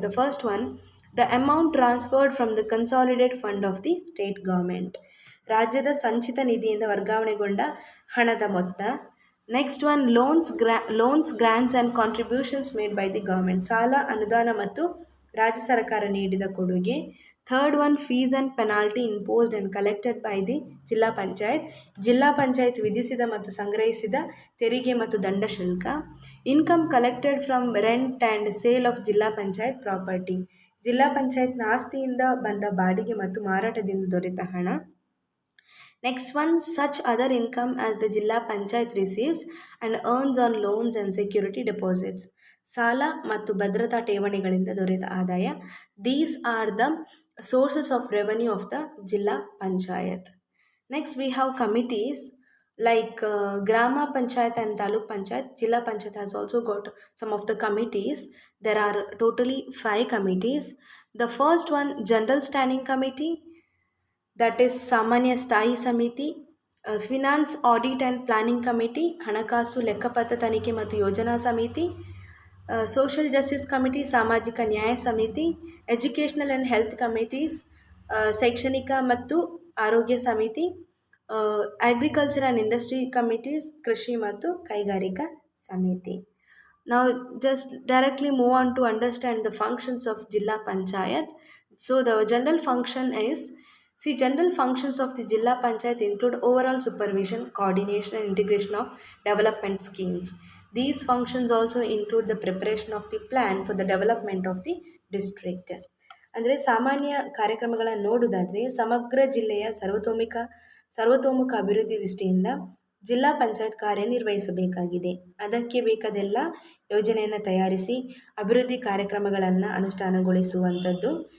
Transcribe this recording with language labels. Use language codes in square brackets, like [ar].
[en] The first one, the amount transferred from the consolidated fund of the state government. [kn] ರಾಜ್ಯದ ಸಂಚಿತ ನಿಧಿಯಿಂದ ವರ್ಗಾವಣೆಗೊಂಡ ಹಣದ ಮೊತ್ತ. [en] Next one, loans, grants and contributions made by the government. [kn] ಸಾಲ, ಅನುದಾನ ಮತ್ತು ರಾಜ್ಯ ಸರ್ಕಾರ ನೀಡಿದ ಕೊಡುಗೆ. [en] Third one, fees and penalty imposed and collected by the zilla panchayat. [kn] ಜಿಲ್ಲಾ ಪಂಚಾಯತ್ ವಿಧಿಸಿದ ಮತ್ತು ಸಂಗ್ರಹಿಸಿದ ತೆರಿಗೆ ಮತ್ತು ದಂಡ ಶುಲ್ಕ. [en] Income collected from rent and sale of zilla panchayat property. [kn] ಜಿಲ್ಲಾ ಪಂಚಾಯತ್ನ ಆಸ್ತಿಯಿಂದ ಬಂದ ಬಾಡಿಗೆ ಮತ್ತು ಮಾರಾಟದಿಂದ ದೊರೆತ ಹಣ. [en] Next one, such other income as the Jilla Panchayat receives and earns on loans and security deposits. [kn] ಸಾಲ ಮತ್ತು ಭದ್ರತಾ ಠೇವಣಿಗಳಿಂದ ದೊರೆತ ಆದಾಯ. [en] These are the sources of revenue of the Jilla Panchayat. Next we have committees like Grama Panchayat and Taluk Panchayat. Jilla Panchayat has also got some of the committees. There are totally 5 committees. The first one, General Standing Committee, that is [kn] ಸಾಮಾನ್ಯ ಸ್ಥಾಯಿ ಸಮಿತಿ. [en] finance audit and planning committee, [kn] ಹಣಕಾಸು ಲೆಕ್ಕಪತ್ರ ತನಿಖೆ ಮತ್ತು ಯೋಜನಾ ಸಮಿತಿ. [en] social justice committee, [kn] ಸಾಮಾಜಿಕ ನ್ಯಾಯ ಸಮಿತಿ. [en] educational and health committees, [kn] ಶೈಕ್ಷಣಿಕ ಮತ್ತು ಆರೋಗ್ಯ ಸಮಿತಿ. [en] agriculture and industry committees, [kn] ಕೃಷಿ ಮತ್ತು ಕೈಗಾರಿಕಾ ಸಮಿತಿ. [en] Now just directly move on to understand the functions of Jilla Panchayat. So the general function is, general functions of the Jilla Panchayat include overall supervision, coordination and integration of development schemes. These functions also include the preparation of the plan for the development of the district. [kn] ಅಂದರೆ ಸಾಮಾನ್ಯ ಕಾರ್ಯಕ್ರಮಗಳನ್ನು ನೋಡುವುದಾದರೆ, ಸಮಗ್ರ ಜಿಲ್ಲೆಯ ಸರ್ವತೋಮುಖ ಅಭಿವೃದ್ಧಿ ದೃಷ್ಟಿಯಿಂದ ಜಿಲ್ಲಾ ಪಂಚಾಯತ್ ಕಾರ್ಯನಿರ್ವಹಿಸಬೇಕಾಗಿದೆ. ಅದಕ್ಕೆ ಬೇಕಾದೆಲ್ಲ ಯೋಜನೆಯನ್ನು ತಯಾರಿಸಿ ಅಭಿವೃದ್ಧಿ ಕಾರ್ಯಕ್ರಮಗಳನ್ನು ಅನುಷ್ಠಾನಗೊಳಿಸುವಂಥದ್ದು.